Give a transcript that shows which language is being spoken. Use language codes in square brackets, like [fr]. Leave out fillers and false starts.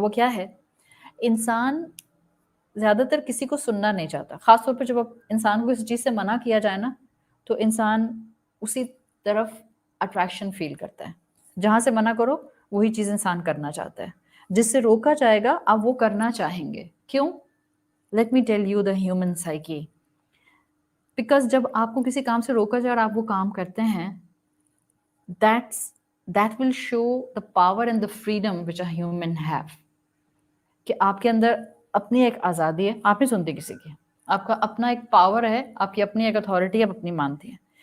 [ur] اور وہ کیا ہے؟ انسان زیادہ تر کسی کو سننا نہیں چاہتا. خاص طور پہ جب انسان کو اس چیز سے منع کیا جائے نا تو انسان اسی طرف اٹریکشن فیل کرتا ہے. جہاں سے منع کرو وہی چیز انسان کرنا چاہتا ہے. جس سے روکا جائے گا آپ وہ کرنا چاہیں گے. کیوں؟ [en] Let me tell you the human psyche. [ur] Because جب آپ کو کسی کام سے روکا جائے اور آپ وہ کام کرتے ہیں، [en] that will show the power and the freedom which a human have. [ur] کہ آپ کے اندر اپنی ایک آزادی ہے، آپ نہیں سنتے کسی کی، آپ کا اپنا ایک پاور ہے، آپ کی اپنی ایک اتھارٹی، آپ اپنی مانتے ہیں.